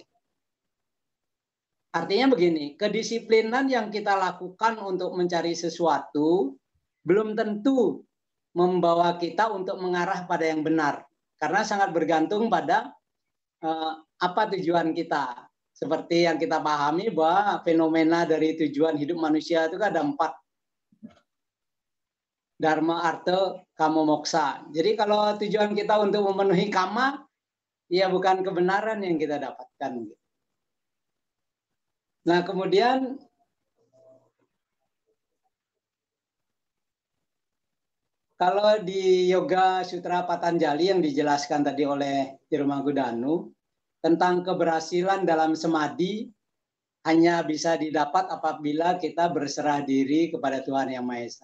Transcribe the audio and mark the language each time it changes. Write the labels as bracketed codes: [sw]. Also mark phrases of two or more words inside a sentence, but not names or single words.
[id] Artinya begini, kedisiplinan yang kita lakukan untuk mencari sesuatu belum tentu membawa kita untuk mengarah pada yang benar. Karena sangat bergantung pada apa tujuan kita. Seperti yang kita pahami bahwa fenomena dari tujuan hidup manusia itu ada 4. Dharma, artha, kama, moksa. Jadi kalau tujuan kita untuk memenuhi kama, ya bukan kebenaran yang kita dapatkan. Nah, kemudian kalau di Yoga Sutra Patanjali yang dijelaskan tadi oleh Tirumangkudanu tentang keberhasilan dalam samadhi hanya bisa didapat apabila kita berserah diri kepada Tuhan Yang Maha Esa.